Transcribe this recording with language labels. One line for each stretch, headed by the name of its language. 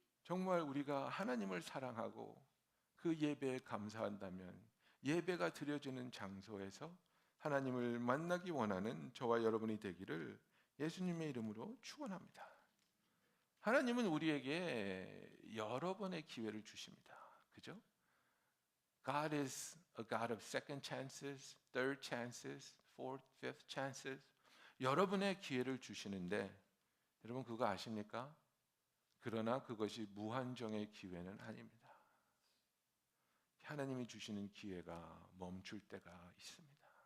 Korean: 정말 우리가 하나님을 사랑하고 그 예배에 감사한다면 예배가 드려지는 장소에서 하나님을 만나기 원하는 저와 여러분이 되기를 예수님의 이름으로 축원합니다. 하나님은 우리에게 여러 번의 기회를 주십니다. 그죠?
English: God is a God of second chances, third chances, fourth, fifth chances.
Korean: 여러분의 기회를 주시는데 여러분 그거 아십니까? 그러나 그것이 무한정의 기회는 아닙니다. 하나님이 주시는 기회가 멈출 때가 있습니다.